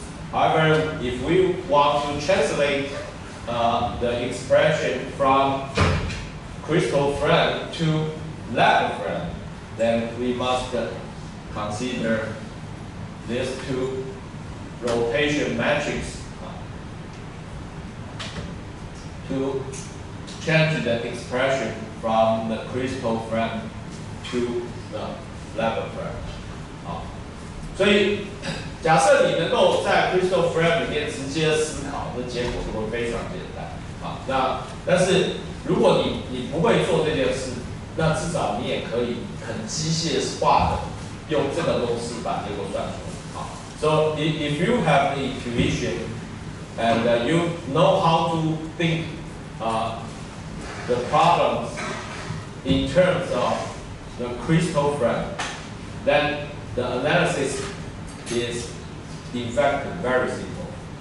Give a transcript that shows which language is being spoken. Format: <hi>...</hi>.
<en>However, if we want to translate the expression from crystal frame to lab frame, then we must consider these two rotation matrix to change the expression from the crystal frame to the lab frame.</en> <zh>所以假设你能够在 crystal frame 里面直接思考，那结果就会非常简单。但是如果你不会做这件事，那至少你也可以很机械化的用这个公式把结果算出来。</zh> <en>So if you have the intuition and you know how to think the problems in terms of the crystal frame, then the analysis is in fact very simple.</en>